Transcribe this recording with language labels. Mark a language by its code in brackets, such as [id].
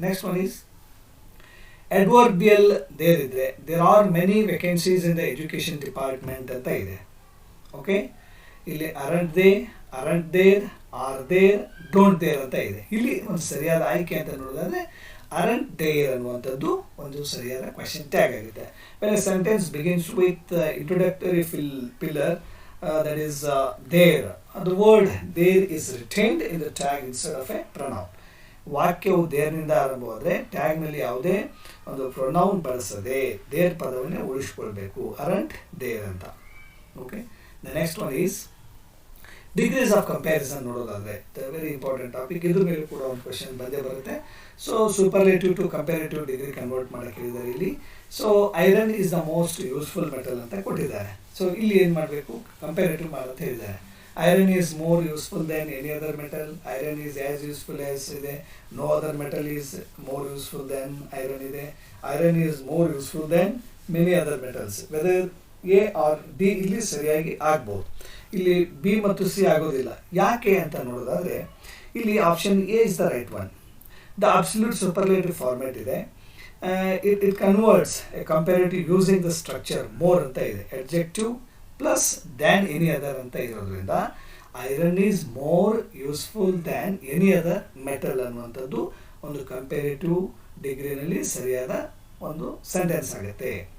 [en] next one is adverbial there [kn] ಇದ್ರೆ [en] there are many vacancies in the education department [kn] ಅಂತ ಇದೆ. [en] Okay, ಇಲ್ಲಿ aren't they, aren't there, are there, don't there ಅಂತ ಇದೆ. [kn] ಇಲ್ಲಿ ಒಂದು ಸರಿಯಾದ ಆಯ್ಕೆ ಅಂತ ನೋಡೋದಾದ್ರೆ ಅರಂಟ್ ದೇರ್ ಅನ್ನುವಂಥದ್ದು ಒಂದು ಸರಿಯಾದ ಕ್ವೆಶ್ಚನ್ ಟ್ಯಾಗ್ ಆಗುತ್ತೆ. [en] when a sentence begins with [kn] introductory pillar [en] that is there, the word there is retained in the tag instead of a pronoun. [kn] ವಾಕ್ಯವು ದೇರ್ನಿಂದ ಆರಂಭವಾದರೆ ಟ್ಯಾಗ್ನಲ್ಲಿ ಯಾವುದೇ ಒಂದು ಪ್ರೊನೌನ್ ಬಳಸದೆ ದೇರ್ ಪದವನ್ನೇ ಉಳಿಸ್ಕೊಳ್ಬೇಕು, ಅರಂಟ್ ದೇರ್ ಅಂತ. [en] Okay, the next one is degrees of comparison ನೋಡೋದಾದರೆ very important topic. [kn] ಇದ್ರ ಮೇಲೆ ಕೂಡ ಒಂದು ಕ್ವೆಶನ್ ಬಂದೇ ಬರುತ್ತೆ. So superlative to comparative degree convert ಮಾಡೋಕ್ಕೆ ಹೇಳಿದ್ದಾರೆ ಇಲ್ಲಿ. [en] So iron is the most useful metal ಅಂತ ಕೊಟ್ಟಿದ್ದಾರೆ. [kn] ಸೊ ಇಲ್ಲಿ ಏನು ಮಾಡಬೇಕು? ಕಂಪ್ಯಾರೇಟಿವ್ ಮಾಡೋಂತ ಹೇಳಿದ್ದಾರೆ. [en] Iron is more useful than any other metal. Iron is as useful as [kn] ಇದೆ. [en] No other metal is more useful than iron [kn] ಇದೆ. [en] Iron is more useful than many other metals. Whether A or D [kn] ಇಲ್ಲಿ ಸರಿಯಾಗಿ ಆಗ್ಬೋದು. ಇಲ್ಲಿ B ಮತ್ತು C ಆಗೋದಿಲ್ಲ. ಯಾಕೆ ಅಂತ ನೋಡೋದಾದರೆ ಇಲ್ಲಿ [en] Option A is the right one. The absolute superlative format ಇದೆ. It converts a comparative using the structure more ಅಂತ ಇದೆ. Adjective plus than any other ಅಂತ ಇರೋದ್ರಿಂದ iron is more useful than any other metal [kn] ಅನ್ನುವಂಥದ್ದು [en] ಒಂದು ಕಂಪೇರೇಟಿವ್ ಡಿಗ್ರಿನಲ್ಲಿ [kn] ಸರಿಯಾದ ಒಂದು [en] sentence [kn] ಆಗುತ್ತೆ.